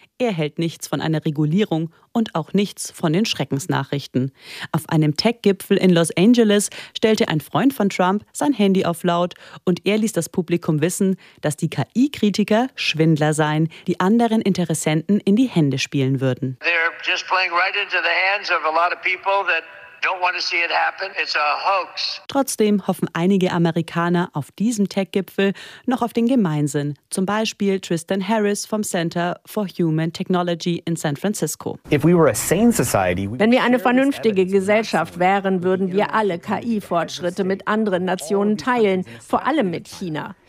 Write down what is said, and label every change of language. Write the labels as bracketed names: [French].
[German] Er hält nichts von einer Regulierung und auch nichts von den Schreckensnachrichten. Auf einem Tech-Gipfel in Los Angeles stellte ein Freund von Trump sein Handy auf laut und er ließ das Publikum wissen, dass die KI-Kritiker Schwindler seien, die anderen Interessenten in die Hände spielen würden. [English] They're just playing right into the hands of a lot of people that don't want to see it happen. It's a hoax. [German] Trotzdem hoffen einige Amerikaner auf diesem Tech-Gipfel noch auf den Gemeinsinn. Zum Beispiel Tristan Harris vom Center for Human Technology in San Francisco. Wenn wir eine vernünftige Gesellschaft wären, würden wir alle KI-Fortschritte mit anderen Nationen teilen, vor allem mit China.